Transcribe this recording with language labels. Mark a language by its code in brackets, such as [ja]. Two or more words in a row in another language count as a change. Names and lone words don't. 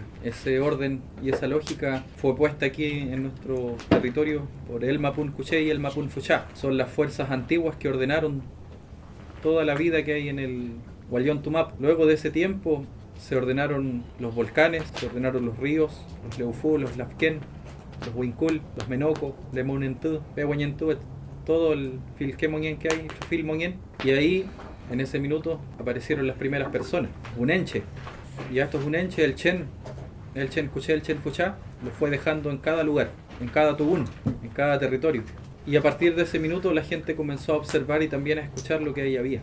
[es] Ese orden y esa lógica fue puesta aquí en nuestro territorio por el Mapun Cuché y el Mapun Fuchá. Son las fuerzas antiguas que ordenaron toda la vida que hay en el Guayón Tumapu. Luego de ese tiempo se ordenaron los volcanes, se ordenaron los ríos, los Leufú, los Lafquén, los Huincul, los Menoco, Lemonentú, Pehuañentú, todo el Filquemonien que hay, el Filmonien. Y ahí, en ese minuto, aparecieron las primeras personas. Un enche. Y a estos un enche, el Chen Cuché, el Chen Fuchá, los fue dejando en cada lugar. en cada tubún, en cada territorio. Y a partir de ese minuto la gente comenzó a observar y también a escuchar lo que ahí había.